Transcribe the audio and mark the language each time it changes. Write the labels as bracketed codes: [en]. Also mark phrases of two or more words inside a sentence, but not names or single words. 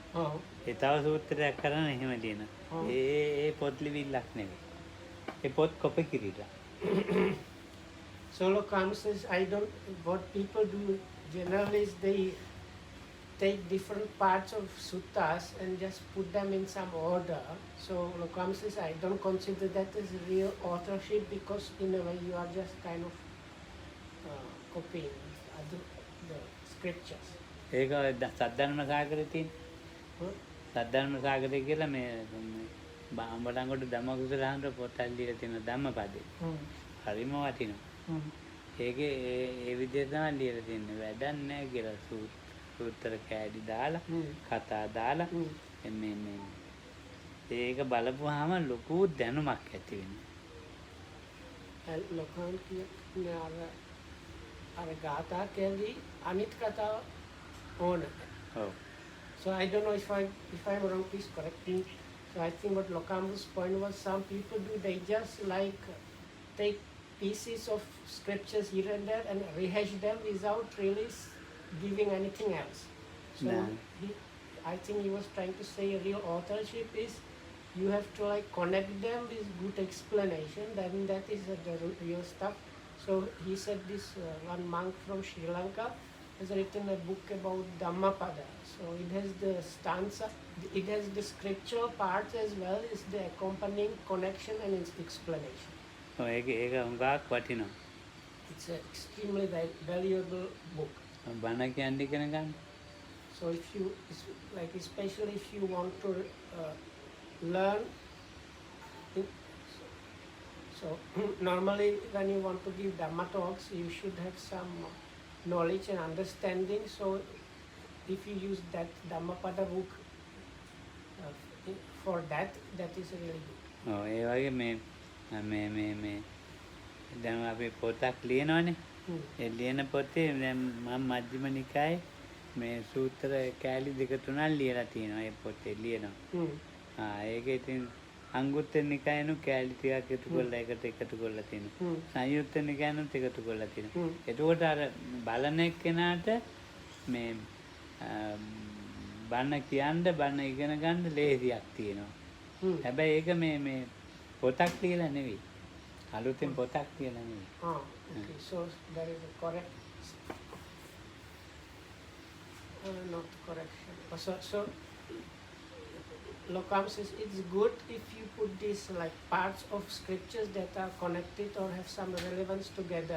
[si] oh. ඒ තව සූත්‍රයක් කරන් එහෙම ලියනවා. ඒ පොත් ලිවිල්ලක් නෙවෙයි. ඒ පොත් කොපි කිරීලා. [en] Solo comes says, what people do generally is they take different parts of suttas and just put them in some order. So Lokam says, I don't consider that as real authorship because in a way you are just kind of copying the scriptures. [si] ඒක සද්ධර්ම සාගරේ තියෙන. Huh? සද්ධර්ම සාගරේ කියලා මේ බාඹලංගොඩ ධම්මකුසලහන්ට පොතක් ලියලා තියෙන ධම්මපදේ. හරිම වටිනවා. ඒකේ ඒ විදිහට තමයි ලියලා තියෙන්නේ. වැඩක් නැහැ කියලා සූත්‍ර කෑලි දාලා කතා දාලා මේ ඒක බලපුවාම ලොකු දැනුමක් ඇති වෙනවා. Lokam කියන්නේ අර ගාථා කැලි අනිත් කතාව ඕන. ඔව්. [en] So I don't know if I'm wrong, please correct me. So I think what Lokam's point was, some people do, they just like take pieces of scriptures here and there and rehash them without really giving anything else. So No. I think he was trying to say real authorship is you have to like connect them with good explanation, then that is the real stuff. So he said this one monk from Sri Lanka has written a book about Dhammapada. So it has the stanza, it has the scriptural parts as well as the accompanying connection and its explanation. [si] ඒක හුඟක් වටිනවා. [en] It's an extremely valuable book. [si] බණ කියන්නේ ඉගෙන ගන්න. [en] So if you, like especially if you want to learn, so normally when you want to give Dhamma talks, you should have some knowledge and understanding. So if you use that Dhammapada book for that, that is really good. [si] ඔව් ඒ වගේ මේ දැන් අපි පොතක් ලියනවනේ. ඒ ලියන පොතේ දැන් මම මජ්ක්‍ධිම නිකායේ මේ සූත්‍ර කෑලි දෙක තුනක් ලියලා තියෙනවා ඒ පොතේ ලියනවා. ඒක ඉතින් අංගුත්තර නිකායනු කෑලි ටිකක් එකතු කරලා එකට එකතු කරලා තියෙනවා. සංයුත්ත නිකායනුත් එකතු කරලා තියෙනවා. එතකොට අර බලන එක්කෙනාට මේ බණ කියන්න බණ ඉගෙන ගන්න ලේසියක් තියෙනවා. හැබැයි ඒක මේ පොතක් ලියලා නෙවෙයි. අලුතෙන් පොතක් ලියලා නෙවෙයි. [en] Okay, so there is a correct, not correction. So Lokam says it's good if you put these like parts of scriptures that are connected or have some relevance together.